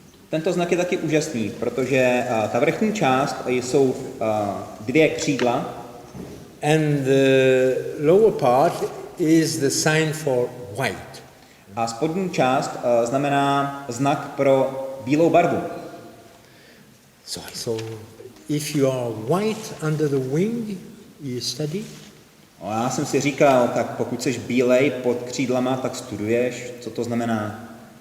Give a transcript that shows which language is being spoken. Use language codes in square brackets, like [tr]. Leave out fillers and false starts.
[cs] Tento znak je taky úžasný, protože ta vrchní část jsou dvě křídla. [en] And the lower part is the sign for white. [cs] A spodní část znamená znak pro bílou barvu. [en] So if you are white under the wing, you study. [cs] A já jsem si říkal, tak pokud jsi bílej pod křídlama, tak studuješ, co to znamená.